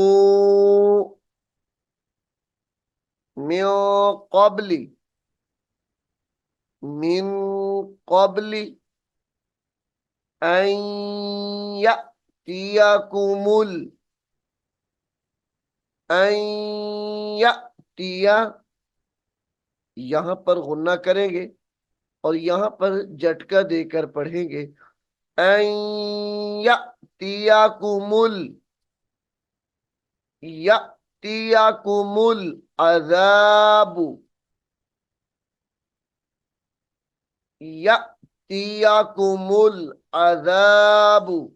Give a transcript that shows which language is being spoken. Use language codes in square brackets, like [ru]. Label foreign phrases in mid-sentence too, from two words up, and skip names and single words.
[ar] من قبلِ، من قبلِ أن يأتيكمُ، أن يأتيَ, [hi] यहां पर गुन्ना करेंगे और यहां पर झटका देकर पढ़ेंगे। [ar] أن يأتيكمُ، يأتيكمُ العذابُ، يأتيكمُ العذابُ